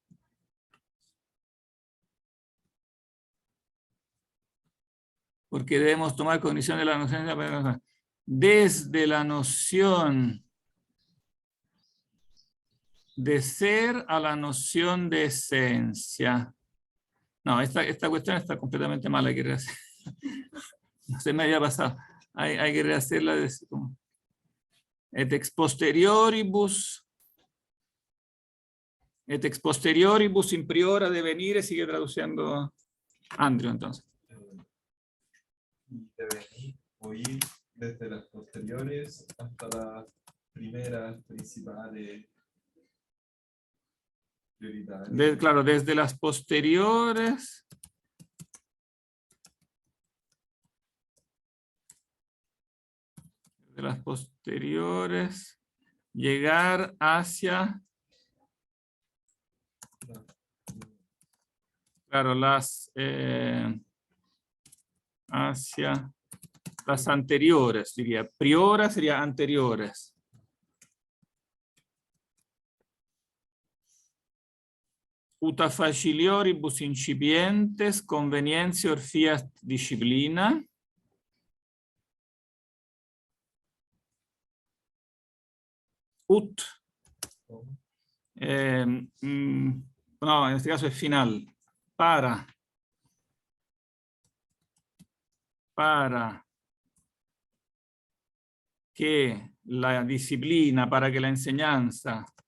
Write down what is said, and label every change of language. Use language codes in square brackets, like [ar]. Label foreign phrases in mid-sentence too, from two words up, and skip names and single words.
[es] Porque debemos tomar cognición de la noción desde la noción de ser a la noción de esencia. No, esta cuestión está completamente mal, hay que rehacer. No se me había pasado. Hay que rehacerla. [la] Et ex posterioribus in priora devenire, [es] sigue traduciendo Andrew entonces. Y de venir o ir desde las posteriores hasta las primeras, principales, prioritarias. Claro, desde las posteriores. De las posteriores, llegar hacia, claro, hacia las anteriores, diría. Priora sería anteriores. [la] Uta facilioribus incipientes, convenientior fiat disciplina. Ut. [es] No, en este caso es final. Para que la disciplina, para que la enseñanza,